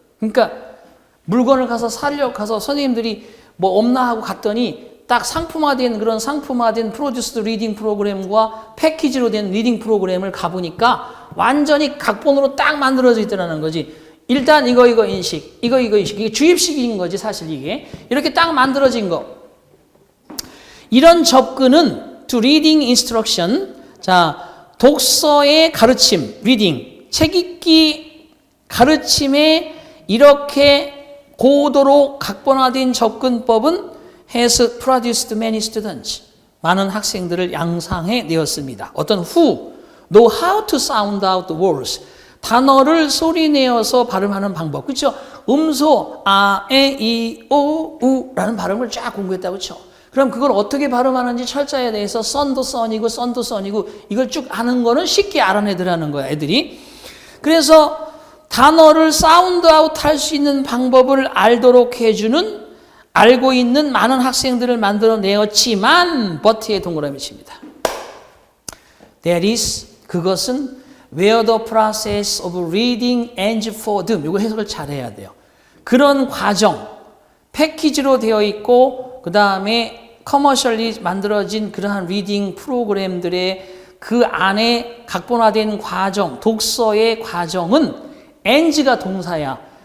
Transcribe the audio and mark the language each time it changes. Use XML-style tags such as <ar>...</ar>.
<ko>그러니까 물건을 가서 사려고 가서 선생님들이 뭐 없나 하고 갔더니 딱 상품화된 그런 상품화된 프로듀스드 리딩 프로그램과 패키지로 된 리딩 프로그램을 가보니까 완전히 각본으로 딱 만들어져 있더라는 거지. 일단 이거 인식, 이거 인식. 이게 주입식인 거지, 사실 이게. 이렇게 딱 만들어진 거. 이런 접근은</ko> <en>to reading instruction.</en> <ko>자, 독서의 가르침, reading. 책 읽기 가르침에 이렇게 고도로 각본화된 접근법은</ko> <en>has produced many students.</en> <ko>많은 학생들을 양상해 내었습니다.</ko> <en>어떤 who know how to sound out the words.</en> <ko>단어를 소리내어서 발음하는 방법. 그렇죠? 음소 아, 에, 이, 오, 우라는 발음을 쫙 공부했다고 쳐. 그럼 그걸 어떻게 발음하는지 철자에 대해서 son도 son이고 이걸 쭉 아는 거는 쉽게 알아내더라는 거야, 애들이. 그래서 단어를 사운드 아웃 할 수 있는 방법을 알도록 해주는 알고 있는 많은 학생들을 만들어내었지만 but의 동그라미 칩니다.</ko> <en>That is,</en> <ko>그것은</ko> <en>where the process of reading ends for them.</en> <ko>이거 해석을 잘 해야 돼요. 그런 과정, 패키지로 되어 있고 그 다음에 커머셜리 만들어진 그러한 리딩 프로그램들의 그 안에 각본화된 과정, 독서의 과정은 ends가 동사야.</ko>